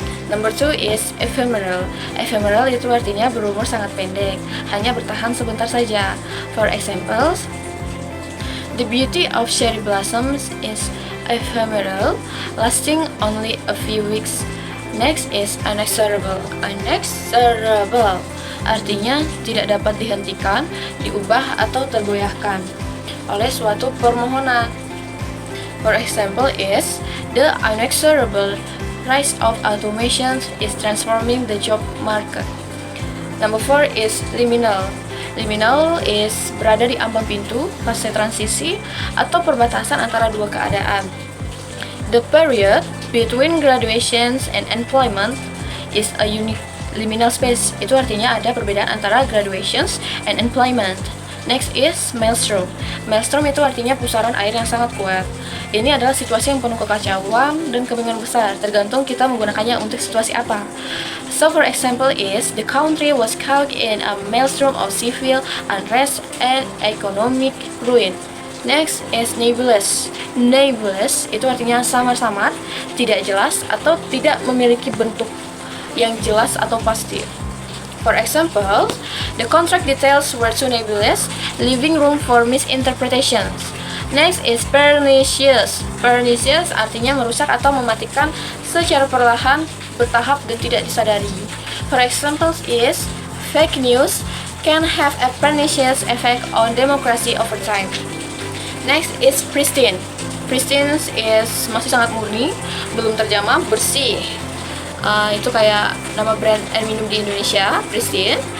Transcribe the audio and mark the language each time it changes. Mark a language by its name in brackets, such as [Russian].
[English] Number 2 is ephemeral. [Indonesian] Ephemeral itu artinya berumur sangat pendek, hanya bertahan sebentar saja. [English] For example, the beauty of cherry blossoms is ephemeral, lasting only a few weeks. Next is inexorable. [Indonesian] Inexorable artinya tidak dapat dihentikan, diubah atau tergoyahkan oleh suatu permohonan. [English] For example is the inexorable rise of automation is transforming the job market. Number 4 is liminal. [Indonesian] Liminal is berada di ambang pintu, fase transisi atau perbatasan antara dua keadaan. [English] The period between graduations and employment is a unique liminal space. [Indonesian] Itu artinya ada perbedaan antara [English] graduations and employment. Next is maelstrom. [Indonesian] Maelstrom itu artinya pusaran air yang sangat kuat. Ini adalah situasi yang penuh kekacauan dan kebingungan besar, tergantung kita menggunakannya untuk situasi apa. [English] So for example is, the country was caught in a maelstrom of civil unrest and economic ruin. Next is nebulous. [Indonesian] Nebulous itu artinya samar-samar, tidak jelas, atau tidak memiliki bentuk yang jelas atau pasti. [English] For example, the contract details were too nebulous, leaving room for misinterpretations. Next is pernicious. [Indonesian] Pernicious artinya merusak atau mematikan secara perlahan, bertahap, dan tidak disadari. [English] For example is, fake news can have a pernicious effect on democracy over time. Next is pristine. [Indonesian] Pristine is masih sangat murni, belum terjamah, bersih. Itu kayak nama brand air minum di Indonesia, Pristine.